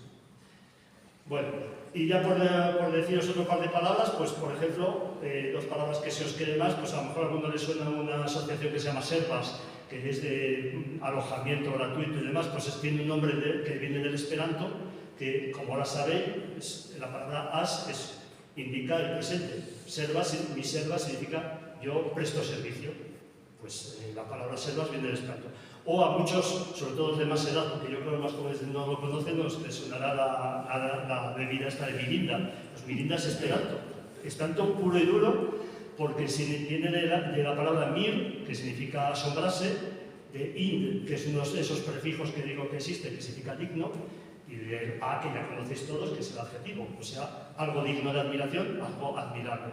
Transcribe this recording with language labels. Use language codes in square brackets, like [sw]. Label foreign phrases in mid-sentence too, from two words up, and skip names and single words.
[es] Bueno, y ya por deciros otro par de palabras, pues por ejemplo, dos palabras que se os queden más, pues a lo mejor a alguno le suena una asociación que se llama Servas, que es de alojamiento gratuito y demás, pues tiene un nombre que viene del Esperanto, que como ahora sabéis, la palabra as indica el presente. [eo] Mi servas [es] significa yo presto servicio. Pues la palabra servas viene del Esperanto. O a muchos, sobre todo los de más edad, porque yo creo que los más jóvenes no lo conocen, les sonará la bebida esta de mirinda. Pues mirinda es Esperanto. Esperanto puro y duro, porque viene de la palabra mir, que significa asombrarse, de ind, que es uno de esos prefijos que digo que existe, que significa digno, y del a, que ya conocéis todos, que es el adjetivo, o sea, algo digno de admiración, algo admirable.